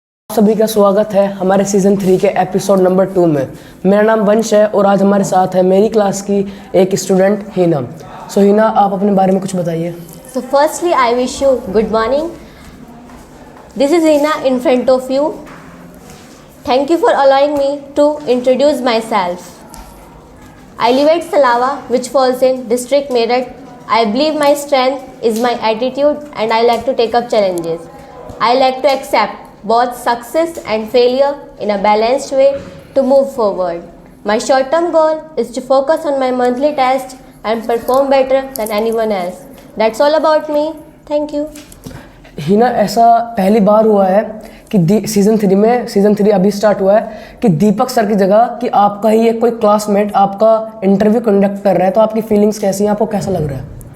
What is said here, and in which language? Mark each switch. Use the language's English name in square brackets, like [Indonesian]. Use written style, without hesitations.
[Hindi] सभी का स्वागत है हमारे सीज़न 3 के एपिसोड नंबर 2 में। मेरा नाम वंश है और आज हमारे साथ है मेरी क्लास की एक स्टूडेंट हिना। सो हिना, आप अपने बारे में कुछ बताइए। [English] So firstly, I wish you good morning. This is Hina in front of you. Thank you for allowing me to introduce myself. I live at Salawa, which falls in district Meerut. I believe my strength is my attitude and I like to take up challenges. I like to accept both success and failure in a balanced way to move forward. My short-term goal is to focus on my monthly test and perform better than anyone else. That's all about me. Thank you. [Hindi] Hina, ऐसा पहली बार हुआ है कि season 3 अभी start हुआ है कि दीपक sir की जगह कि आपका ही एक कोई क्लासमेट आपका इंटरव्यू कंडक्ट कर रहा है, तो आपकी फीलिंग्स कैसी हैं, आपको कैसा लग रहा है?